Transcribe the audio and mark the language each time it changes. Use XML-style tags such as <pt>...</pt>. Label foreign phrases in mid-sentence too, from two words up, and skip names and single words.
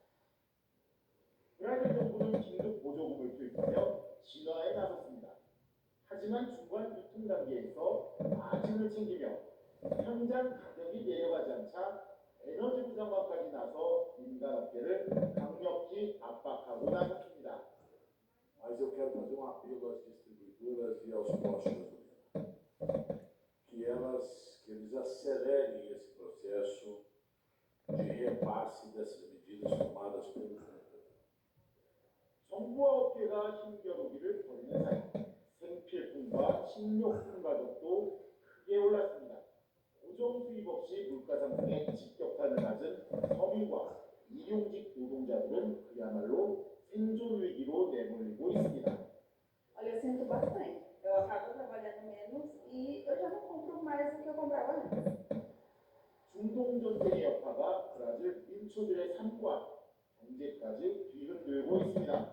<ko>브라질 정부는 긴급 보조금을 투입하며 진화에 나섰습니다. 하지만 중간 유통 단계에서 마진을 챙기며 현장 가격이 내려가지 않자 에너지 부장관까지 나서 민간업계를 강력히 압박하고 나섰습니다.</ko> <pt>Mas eu quero fazer um apelo às distribuidoras e aos postos de gasolina, que eles acelerem esse processo de repasse dessas medidas tomadas pelo governo.</pt> <ko>정부와 업계가 힘겨루기를 벌이는 사이 생필품과 식료품 가격도 크게 올랐습니다. 고정 수입 없이 물가 상승에 직격탄을 맞은 서민과 일용직 노동자들은 그야말로 생존 위기로 내몰리고 있습니다.</ko> <pt>Olha, eu sinto bastante. Eu acabo trabalhando menos e eu já não compro mais do que eu comprava antes.</pt> <ko>중동 전쟁의 여파가 브라질 민초들의 삶과 경제까지 뒤흔들고 있습니다.</ko>